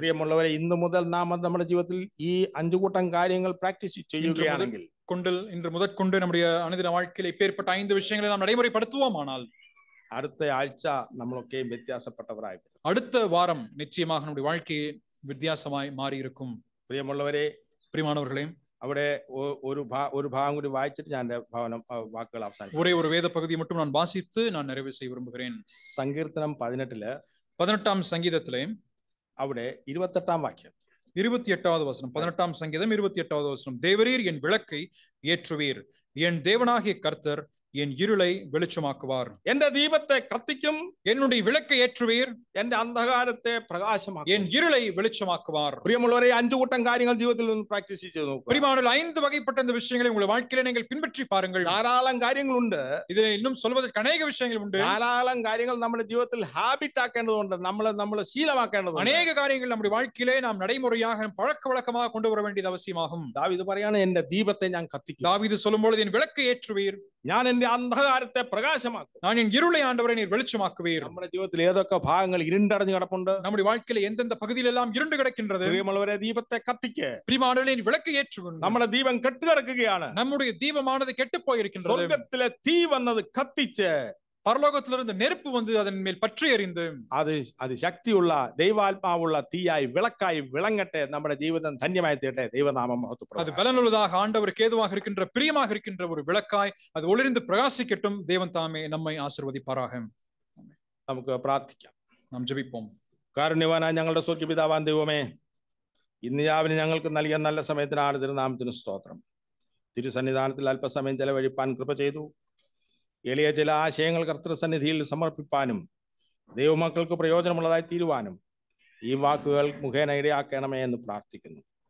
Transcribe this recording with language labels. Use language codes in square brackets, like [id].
[ml] പ്രിയമുള്ളവരെ, ഇന്നു മുതൽ നാം നമ്മുടെ ജീവിതത്തിൽ ഈ 5 കൂട്ടം കാര്യങ്ങൾ പ്രാക്ടീസ് ചെയ്യുകയാണെങ്കിൽ, [ta] இன்று முதற்கொண்டு நம்முடைய அனுதின வாழ்க்கையில் இப்பேற்பட்ட 5 விஷயங்களை நாம் நடைமுறைப்படுத்துவோமானால் [ml] അടുത്ത ആഴ്ച നമ്മളൊക്കെ വ്യത്യാസപ്പെട്ടവരായി. [ta] அடுத்த வாரம் நிச்சயமாக நம்முடைய வாழ்க்கை வித்தியாசமாய் மாறி இருக்கும். [ml] പ്രിയമുള്ളവരെ, [ta] பிரியமானவர்களே, [ml] അവിടെ ഒരു ഭാഗം കൂടി വായിച്ചിട്ട് ഞാൻ വാക്കുകൾ അവസാനിപ്പിക്കും. [ta] ஒரே ஒரு வேத பகுதியை மட்டும் நான் வாசித்து நான் நிறைவு செய்ய விரும்புகிறேன். [ml] സങ്കീർത്തനം [ta] 18 சங்கீதத்திலே [ml] അവിടെ 28 വാക്യം, [ta] 28வது வசனம், 18 சங்கீதம் 28வது வசனம். தேவரீர் என் விளக்கை ஏற்றுவீர், என் தேவனாகிய கர்த்தர் என் இருளை வெளிச்சமாக்குவார். [ml] എന്റെ ദീപത്തെ കത്തിക്കും, [ta] என்னுடைய விளக்கை ஏற்றுவீர், [ml] എന്റെ അന്ധകാരത്തെ പ്രകാശമാക്കും, [ta] என் இருளை வெளிச்சமாக்குவார். [ml] പ്രിയമുള്ളവരെ, 5 കൂട്ടം കാര്യങ്ങൾ ജീവിതത്തിൽ ഒന്ന് പ്രാക്ടീസ് ചെയ്ത് നോക്കുക. [ta] பிரியமானவர்களே, 5 வகைப்பட்ட இந்த விஷயங்களை உங்கள் வாழ்க்கையில நீங்கள் பின்பற்றி பாருங்கள். [ml] ധാരാളം കാര്യങ്ങളുണ്ട്. [ta] ഇതിൽ இன்னுം சொல்வதற்கு அநேக விஷயங்கள் உண்டு. [ml] ധാരാളം കാര്യങ്ങൾ നമ്മുടെ ജീവിതത്തിൽ ഹാബിറ്റ് ആക്കേണ്ടതുണ്ട്, നമ്മൾ ശീലമാക്കേണ്ടതുണ്ട്. [ta] அநேக காரியங்கள் நம்முடைய வாழ்க்கையிலே நாம் நடைமுறையாக பழக்க வழக்கமாக கொண்டு வர வேண்டியது அவசியமாகும். [ml] ദാവീദ് പറയാണ്, എന്റെ ദീപത്തെ ഞാൻ കത്തിക്കും. [ta] தாவீது சொல்லும்போது என் விளக்கை ஏற்றுவீர், [ml] ഞാൻ എന്റെ അന്ധകാരത്തെ പ്രകാശമാക്കും. [ta] நான் என் இருளை ஆண்டவரை நீர் வெளிச்சமாக்குவீர். [ml] നമ്മുടെ ജീവിതത്തിൽ ഏതൊക്കെ ഭാഗങ്ങൾ ഇരുണ്ടടഞ്ഞു കിടപ്പുണ്ട്, [ta] நம்முடைய வாழ்க்கையில எந்தெந்த பகுதியில் எல்லாம் இருண்டு கிடக்கின்றது, [ml] പ്രിയമുള്ളവരെ, ദീപത്തെ കത്തിക്ക്. [ta] பிரியமானவர்களே, நீர் விளக்கை ஏற்றுக்கொண்டு. [ml] നമ്മുടെ ദീപം കെട്ടുകിടക്കുകയാണ്. [ta] நம்முடைய தீபமானது கெட்டு போயிருக்கின்றது. [ml] സ്വർഗ്ഗത്തിലെ തീ വന്നത് കത്തിച്ച്, [ta] பரலோகத்திலிருந்து நெருப்பு வந்து அதன் மேல் பற்றி எறிந்து, [ml] അത് ശക്തിയുള്ള ദൈവാത്മാവുള്ള തീയായി വിളക്കായി വിളങ്ങട്ടെ. നമ്മുടെ ജീവിതം ധന്യമായി തീരട്ടെ. ദൈവനാമം മഹത്വപ്പെടും. [ta] அது பலனுள்ளதாக, ஆண்டவருக்கு ஏதுவாக இருக்கின்ற, பிரியமாக இருக்கின்ற ஒரு விளக்காய் அது ஒளிர்ந்து பிரகாசிக்கட்டும். தேவன் தாமே நம்மை ஆசீர்வதிப்பாராக. [ml] നമുക്ക് പ്രാർത്ഥിക്കാം. [ta] നാം ജപിப்போம். [ml] കാരുണ്യവാനായ ഞങ്ങളുടെ സ്വർഗ്ഗപിതാവാൻ ദൈവമേ, ഇന്ന് രാവിലെ ഞങ്ങൾക്ക് നൽകിയ നല്ല സമയത്തിനാണ് തിരുനാമത്തിന് സ്തോത്രം. തിരുസന്നിധാനത്തിൽ അല്പസമയം ചെലവഴിപ്പാൻ കൃപ ചെയ്തു. എളിയ ചില ആശയങ്ങൾ കർത്തൃസന്നിധിയിൽ സമർപ്പിപ്പാനും ദൈവമക്കൾക്ക് പ്രയോജനമുള്ളതായി തീരുവാനും ഈ വാക്കുകൾ മുഖേന ഇടയാക്കണമേ എന്ന് പ്രാർത്ഥിക്കുന്നു.